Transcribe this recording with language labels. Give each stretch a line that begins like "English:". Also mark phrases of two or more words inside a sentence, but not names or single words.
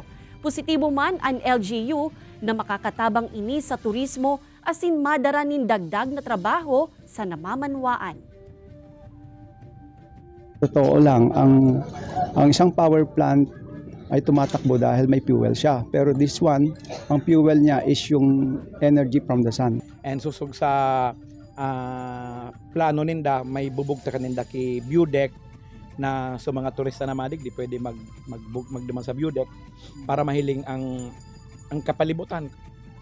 Bikol: Positibo man ang LGU na makakatabang ini sa turismo asin madara nin dagdag na trabaho sa namamanwaan.
Filipino: Totoo lang, ang isang power plant ay tumatakbo dahil may fuel siya. Pero
English: this one,
Filipino: ang fuel niya is yung
English: energy from the sun.
Bikol: And susog sa plano ninda, may bubugta ka ninda ki
English: view deck
Bikol: na sa mga turista na madig, di pwede magduman sa
English: view deck
Bikol: para mahiling ang kapalibutan.